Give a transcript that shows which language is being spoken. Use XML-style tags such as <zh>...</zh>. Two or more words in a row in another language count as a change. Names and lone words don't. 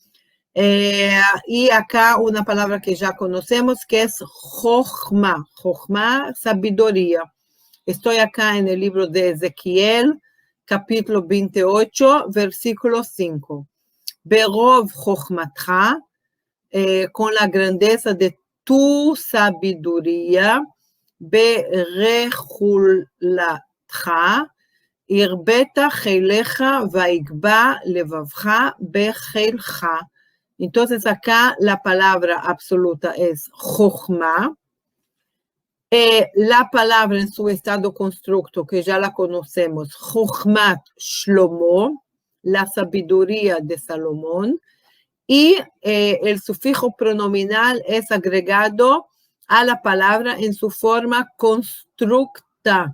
<es>Y acá una palabra que ya conocemos que es jochma, sabiduría. Estoy acá en el libro de Ezequiel, capítulo 28, versículo 5.</es> <he>ברב חכמתך,</he> <es>con la grandeza de tu sabiduría,</es> <he>ברכלתך הרבית חילך ויגבה לבבך בחילך.</he> <es>Entonces acá la palabra absoluta es chochma. La palabra en su estado constructo, que ya la conocemos,</es> <he>חכמת שלמה,</he> <es>la sabiduría de Salomón, y el sufijo pronominal es agregado a la palabra en su forma constructa.</es>